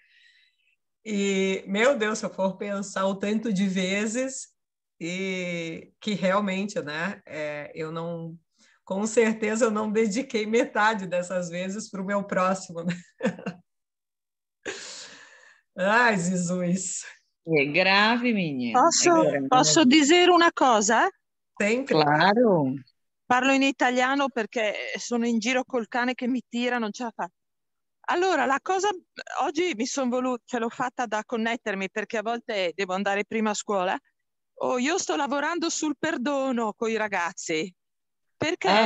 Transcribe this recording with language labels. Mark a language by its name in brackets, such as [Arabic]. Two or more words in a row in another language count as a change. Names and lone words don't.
[Portuguese] E, meu Deus, se eu for pensar o tanto de vezes e que realmente, né, eu não, com certeza eu não dediquei metade dessas vezes para o meu próximo, né? Ai, Jesus. É grave, menina. Posso, É grave. posso dizer [Italian] una cosa? [Portuguese] Sempre. Claro. [Italian] Parlo in italiano perché sono in giro col cane che mi tira, non ce la faccio. Allora, la cosa, oggi mi sono voluta, ce l'ho fatta da connettermi perché a volte devo andare prima a scuola. Oh, io sto lavorando sul perdono con i ragazzi perché